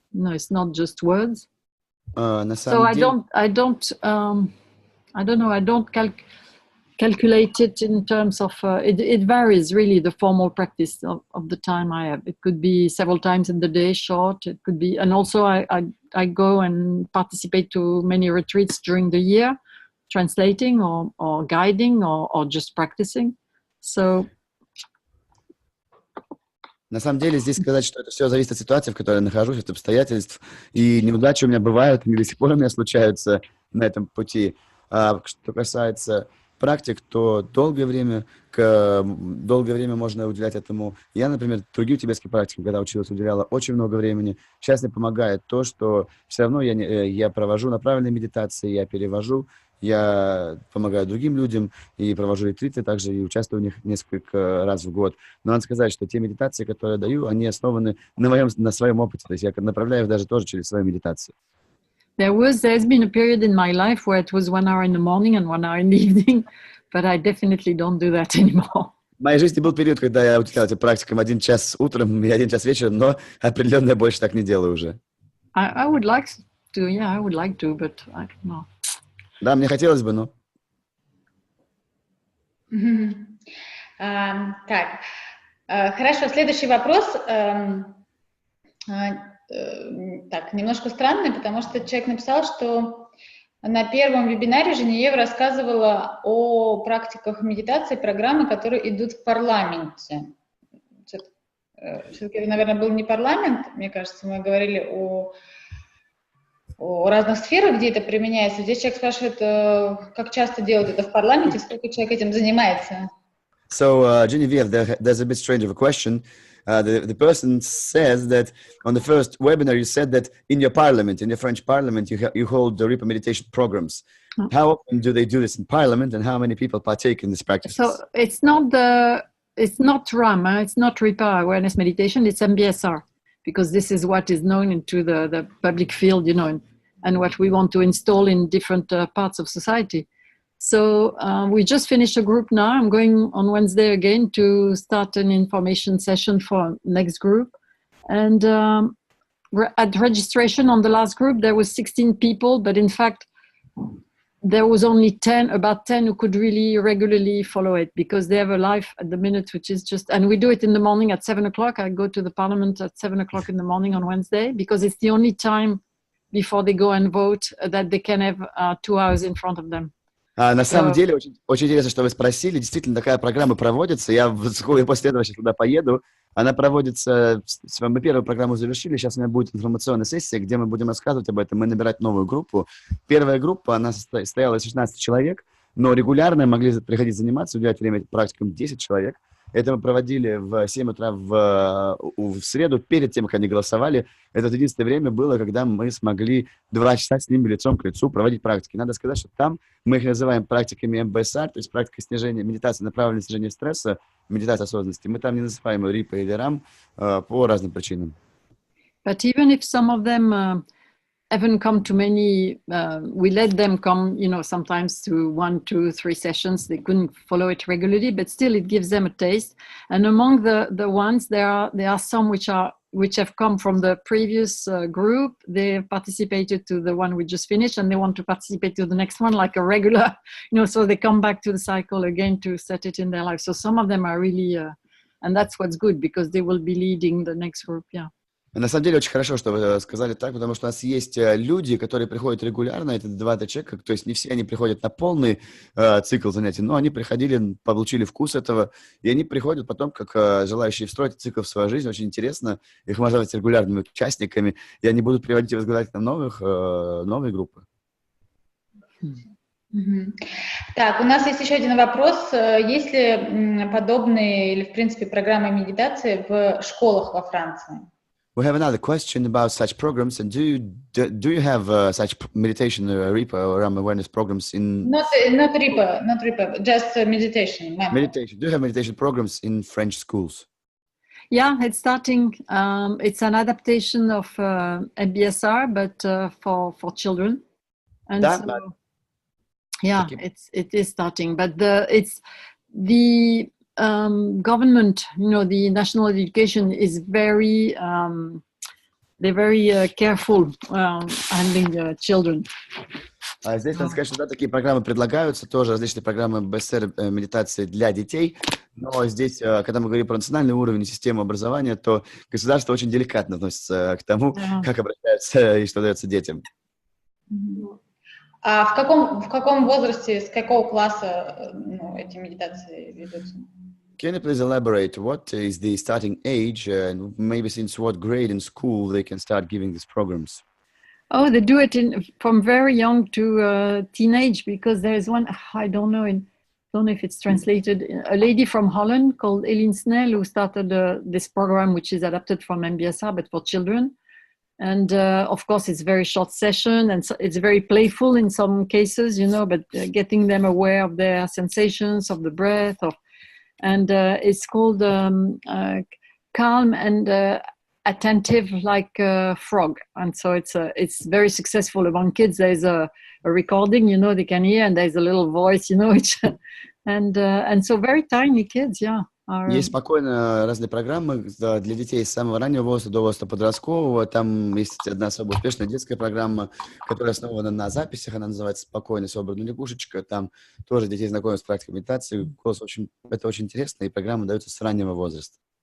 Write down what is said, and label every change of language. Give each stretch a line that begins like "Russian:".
English: No, it's not just words. So I don't calculate it in terms of, it varies really, the formal practice of the time I have. It could be several times in the day, short, it could be, and also I go and participate to many retreats during the year, translating or guiding or just practicing. So
Russian: На самом деле здесь сказать, что это все зависит от ситуации, в которой я нахожусь, от обстоятельств. И неудачи у меня бывают, они до сих пор у меня случаются на этом пути. А что касается практик, то долгое время можно уделять этому. Я, например, другим тибетским практикам, когда учился, уделяла очень много времени. Сейчас мне помогает то, что все равно я провожу направленные медитации, я перевожу, я помогаю другим людям и провожу ретриты также, и участвую в них несколько раз в год. Но надо сказать, что те медитации, которые я даю, они основаны на своем опыте. То есть я направляю их даже тоже через свою медитацию.
English: There's been a period in my life where it was 1 hour in the morning and 1 hour in the evening, but I definitely don't do that anymore.
Russian: В моей жизни был период, когда я уделял этим практикам 1 час утром и 1 час вечером, но определенно я больше так не делаю уже.
English: I would like to, yeah, I would like to, but I don't know.
Russian: Да, мне хотелось бы, но... Так, хорошо, следующий вопрос. Так, немножко странный, потому что человек написал, что на первом вебинаре Женевьева рассказывала о практиках медитации, программы, которые идут в парламенте. Все-таки это, наверное, был не парламент, мне кажется, мы говорили о разных сферах, где это применяется. Здесь человек спрашивает, как часто делают это в парламенте, сколько человек этим занимается.
English: So, Genevieve, there's a bit strange of a question. The person says that on the first webinar you said that in your parliament, in your French parliament, you hold the Ripa meditation programs. How often do they do this in parliament, and how many people partake in this practice? So it's not RAM, it's not Ripa awareness meditation, it's MBSR, because this is what is known into the public field, you know, and what we want to install in different parts of society. So we just finished a group now. I'm going on Wednesday again to start an information session for next group. And at registration on the last group, there was 16 people, but in fact, there was only about 10 who could really regularly follow it because they have a life at the minute, which is just, and we do it in the morning at 7 o'clock. I go to the parliament at 7 o'clock in the morning on Wednesday because it's the only time before they go and vote that they can have 2 hours in front of them.
Russian: На самом деле, очень интересно, что вы спросили. Действительно, такая программа проводится. Я вскоре после этого сейчас туда поеду. Она проводится... Мы первую программу завершили. Сейчас у меня будет информационная сессия, где мы будем рассказывать об этом и набирать новую группу. Первая группа, она состояла из 16 человек, но регулярно могли приходить заниматься, уделять время практикам 10 человек. Это мы проводили в 7 утра в среду, перед тем, как они голосовали. Это единственное время было, когда мы смогли 2 часа с ними лицом к лицу проводить практики. Надо сказать, что там мы их называем практиками МБСР, то есть практикой снижения, медитации, направленной на снижение стресса, медитация осознанности. Мы там не называем РИПа или РАМ по разным причинам.
English: But even if some of them haven't come to many. We let them come, sometimes to 1, 2, 3 sessions. They couldn't follow it regularly, but still it gives them a taste. And among the ones, there are some which have come from the previous group. They participated to the one we just finished, and they want to participate to the next one like a regular, so they come back to the cycle again to set it in their life. So some of them are really, and that's what's good, because they will be leading the next group, yeah.
Russian: На самом деле очень хорошо, что вы сказали так, потому что у нас есть люди, которые приходят регулярно, это 2-3 человека, то есть не все они приходят на полный цикл занятий, но они приходили, получили вкус этого, и они приходят потом как желающие встроить цикл в свою жизнь. Очень интересно, их можно назвать регулярными участниками, и они будут приводить и возглавлять на новые группы. Так, у нас есть еще один вопрос. Есть ли подобные или, в принципе, программы медитации в школах во Франции?
English: We have another question about such programs, and do you have such meditation RIPA or awareness programs in? Not RIPA, just meditation. Meditation. Do you have meditation programs in French schools? Yeah, it's starting. It's an adaptation of MBSR, but for children, and so yeah, it is starting. But it's the government, the national education is very, they're very careful handling children.
Russian: Здесь надо сказать, что да, такие программы предлагаются, тоже различные программы БСР медитации для детей, но здесь, когда мы говорим про национальный уровень и систему образования, то государство очень деликатно относится к тому, как обращаются и что дается детям. А в каком возрасте, с какого класса эти медитации ведутся?
English: Can you please elaborate what is the starting age and maybe since what grade in school they can start giving these programs? Oh, they do it from very young to teenage, because there's one, I don't know if it's translated, a lady from Holland called Eline Snell who started this program, which is adapted from MBSR, but for children. And of course, it's a very short session, and so it's very playful in some cases, but getting them aware of their sensations, of the breath, and it's called Calm and Attentive like a Frog. And so it's very successful among kids. There's a recording, they can hear, and there's a little voice, and so very tiny kids, yeah.
Russian: Есть спокойно разные программы для детей с самого раннего возраста до возраста подросткового. Там есть одна особо успешная детская программа, которая основана на записях. Она называется «Спокойно собранная лягушечка». Там тоже детей знакомят с практикой медитации. Это очень интересно, и программа дается с раннего возраста.